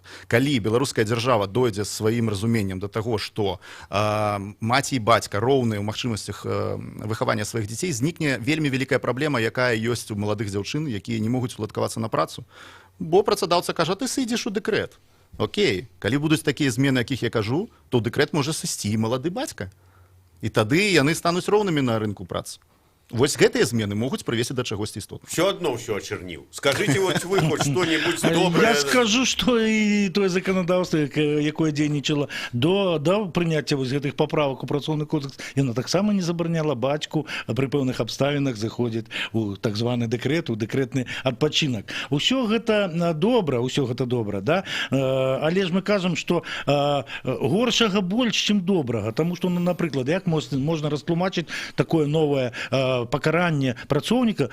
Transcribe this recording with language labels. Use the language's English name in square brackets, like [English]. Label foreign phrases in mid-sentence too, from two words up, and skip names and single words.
[Belarusian] Калі беларуская дзяржава дойдзе з сваім разуменнем да таго, што маці і бацька роўныя ў магчымасцях выхавання сваіх дзяцей, знікне вельмі вялікая праблема, якая ёсць у маладых дзяўчын, якія не могуць уладкавацца на працу. Бо працадаўца кажа, ты сыдзеш у дэкрэт. Окей, калі будуць такія змены, якіх я кажу, то ў дэкрэт можа сысці і малады бацька. І тады яны стануць роўнымі на рынку працы. Вось гэтыя змены могуць прывесці да чагосьці істотнага. [Russian] Все одно все очернил. Скажите вот вы хоть что-нибудь доброе. [Belarusian] Я скажу, что и тое законодаўство, якое дзейнічала до прыняцця вось гэтых паправак у працоўны кодекс, яно таксама не забараняла бацьку пры пэўных абставінах заходзіць у так званы дэкрэт, у дэкрэтны адпачынак. Усё гэта добра, да? Але ж мы кажам, што горшага больш, чым добрага, таму што, ну, напрыклад, як можна растлумачыць такое новае пакаранне працоўніка,